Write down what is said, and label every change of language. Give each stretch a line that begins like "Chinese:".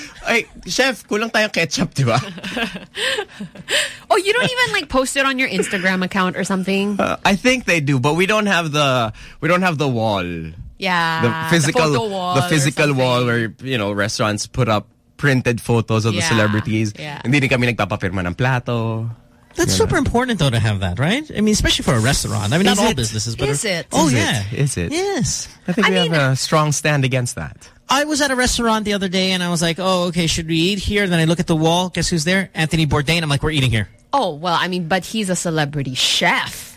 Filipino: Hey, chef, kulang tayo ketchup, di ba?
English: Oh, you don't even like post it on your Instagram account or something? I think they do, but we don't have the wall. Yeah, the physical wall where, you know, restaurants put up printed photos of the celebrities. Yeah.
Filipino: Hindi kami nagpapapirma ng plato.
English: That's super important though to have that, right? I mean, especially for a restaurant. I mean, is not it? All businesses, but is it? Yes, I think we have a strong stand against that. I was at a restaurant the other day and I was like, oh, okay, should we eat here? And then I look at the wall. Guess who's there? Anthony Bourdain. I'm like, we're eating here. Oh, well, I mean, but he's a celebrity chef.